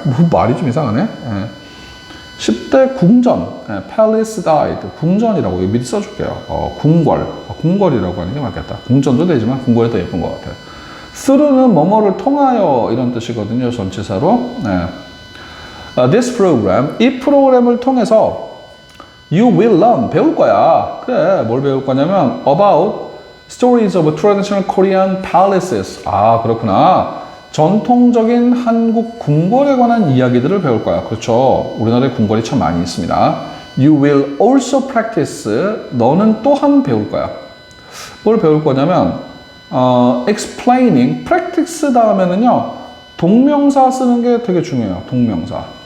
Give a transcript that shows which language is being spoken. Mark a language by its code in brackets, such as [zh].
[ko] 뭐 말이 좀 이상하네. 10대 궁전, Palace Guide, 궁전이라고 미리 써줄게요. 궁궐이라고 하는 게 맞겠다. 궁전도 되지만 궁궐이 더 예쁜 것 같아요. through는 뭐뭐를 통하여 이런 뜻이거든요. 전치사로. 네. [en] This program, [ko] 이 프로그램을 통해서 [en] you will learn, [ko] 배울 거야. 그래, 뭘 배울 거냐면 [en] about stories of traditional Korean palaces. [ko] 아, 그렇구나. 전통적인 한국 궁궐에 관한 이야기들을 배울 거야. 그렇죠. 우리나라에 궁궐이 참 많이 있습니다. [en] You will also practice. [ko] 너는 또한 배울 거야. 뭘 배울 거냐면 explaining, practice 다음에는요 동명사 쓰는 게 되게 중요해요. 동명사.